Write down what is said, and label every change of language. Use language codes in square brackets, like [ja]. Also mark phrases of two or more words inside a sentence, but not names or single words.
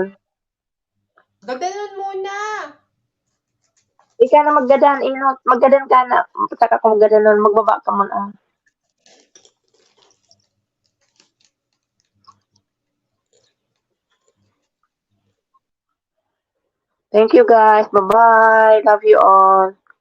[bik] Gaganon muna. Ika na magdadan, inot. Magdadan ka na. Saka kung magdadan, magbaba ka muna. [en] Thank you guys. Bye-bye. Love you all.